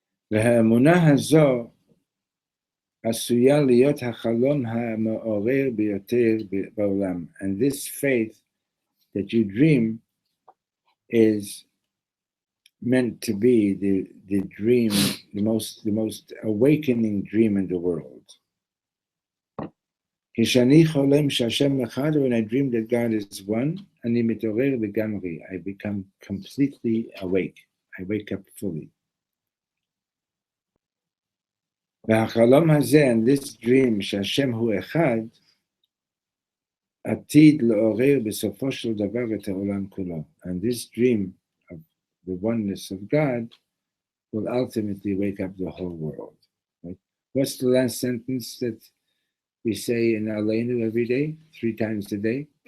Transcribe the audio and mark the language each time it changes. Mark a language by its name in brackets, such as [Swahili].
[Hebrew] והאמונה הזו עשויה להיות החלום המעורר ביותר בעולם. [English] And this faith that you dream is meant to be the dream, the most awakening dream in the world. [Hebrew] כשאני חולם שהשם אחד, [English] when I dream that God is one, [Hebrew] אני מתעורר לגמרי. [English] I become completely awake. I wake up fully. [Hebrew] והחלום הזה, [English] and this dream [Hebrew] שהשם הוא אחד, עתיד לעורר בסופו של דבר את העולם כולו. [English] And this dream of the oneness of God will ultimately wake up the whole world. Right? What's the last sentence that we say in Aleinu every day, 3 times a day?